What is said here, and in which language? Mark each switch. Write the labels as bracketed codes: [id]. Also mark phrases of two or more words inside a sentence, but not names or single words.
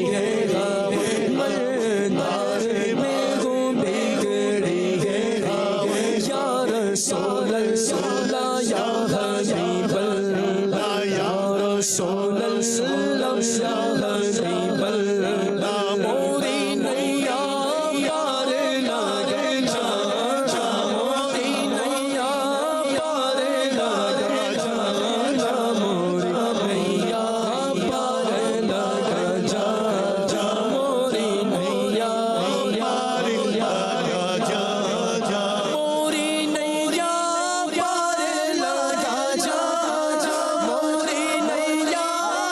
[hi] है, मझधार में हो बिगड़ी है, [ar] يا رسول الله يا حبيب الله، يا رسول الله يا حبيب الله, [hi] मोरी नैया प्यार लागे जा, मोरी नैया प्यार लागे जा, मोरी नैया प्यार लागे जा, मोरी नैया प्यार लागे जा, मोरी नैया प्यार लागे जा, मोरी नैया